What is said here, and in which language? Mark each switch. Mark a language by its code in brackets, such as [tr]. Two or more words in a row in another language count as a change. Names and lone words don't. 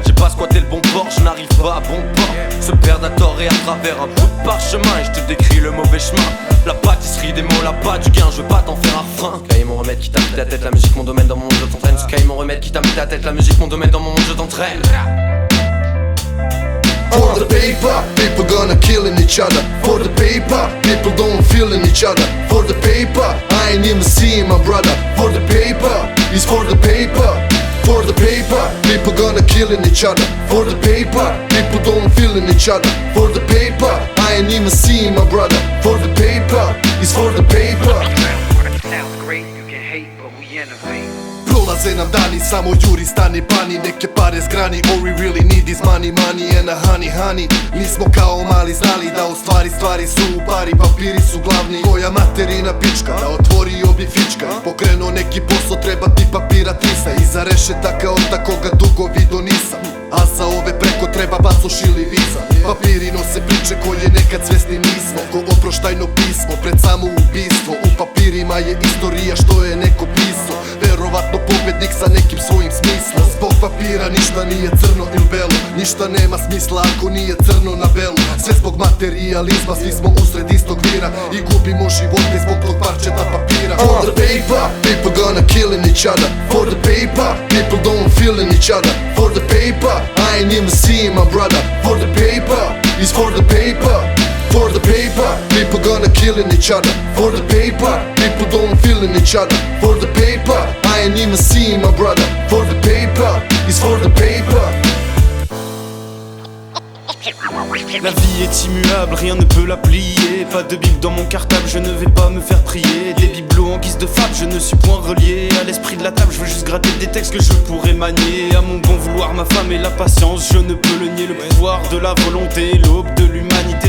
[fr] J'ai pas squatté le bon port, j'n'arrive pas à bon port. Se perdre à tort et à travers un bout de parchemin. Et j'te décris le mauvais chemin. La pâtisserie des mots, la pâte du gain, je veux pas t'en faire un refrain. Sky mon remède qui t'a mis ta tête, la musique mon domaine dans mon monde je t'entraîne. Sky mon remède qui t'a mis ta tête, la musique mon domaine dans mon monde je t'entraîne. [en] For the paper, people gonna killing each other. For the paper, people don't feeling each other. For the paper, I ain't even seeing my brother. For the paper, it's for the paper. For the paper, people gonna killing each other. For the paper, people don't feeling each other. For the paper, I ain't even seeing my brother. For the paper, it's for the paper. Sounds great, you can hate, but we innovate. [sr] Prolaze nam dani, samo juri stani pani. Neke pare zgrani, [en] all we really need is money, money and a honey, honey. [sr] Nismo kao mali znali da u stvari su u pari. Papiri su glavni, koja materina pička. Da otvorio bi fička i pokrenuo neki posao, treba ti papira 300. Iza rešetaka od takoga dugo vidio nisam. A za ove preko treba pasoš ili viza. Papiri nose priče koje nekad svesni nismo. Ko oproštajno pismo pred samo ubistvo. U papirima je istorija što je neko pisao. Verovatno pobednik sa nekim svojim smislom. Zbog papira ništa nije crno ili belo. Ništa nema smisla ako nije crno na belu. Sve zbog materializma, svi smo usred istog vira. I gubimo živote zbog tog parčeta papira. [en] For the paper, people gonna killing each other. For the paper, people don't feeling each other. For the paper, I ain't even seeing my brother. For the paper, it's for the paper. For the paper, people gonna killing each other. For the paper, people don't feeling each other. For the paper, I ain't even seeing my brother. For the paper, it's for the paper. [fr] La vie est immuable, rien ne peut la plier. Pas de bible dans mon cartable, je ne vais pas me faire prier. Des bibelots en guise de fable, je ne suis point relié à l'esprit de la table, je veux juste gratter des textes que je pourrais manier. À mon bon vouloir, ma femme et la patience, je ne peux le nier. Le pouvoir de la volonté, l'aube de l'humanité.